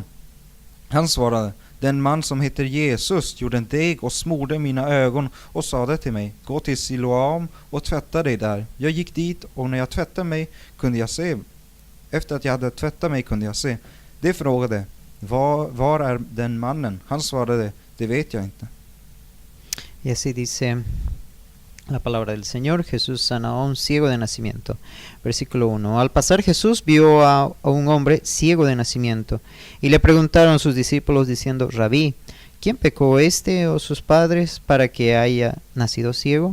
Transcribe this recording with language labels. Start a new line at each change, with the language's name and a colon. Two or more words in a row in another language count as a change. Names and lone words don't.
Swedish: Han svarade: Den man som heter Jesus gjorde en deg och smorde mina ögon och sade till mig: Gå till Siloam och tvätta dig där. Jag gick dit, och när jag tvättade mig kunde jag se. Efter att jag hade tvättat mig kunde jag se. De frågade: Var är den mannen? Han svarade: Det vet jag inte.
Spanish: Y así dice la palabra del Señor. Jesús sana a un ciego de nacimiento. Versículo 1. Al pasar Jesús vio a un hombre ciego de nacimiento, y le preguntaron sus discípulos diciendo: Rabí, ¿quién pecó, este o sus padres, para que haya nacido ciego?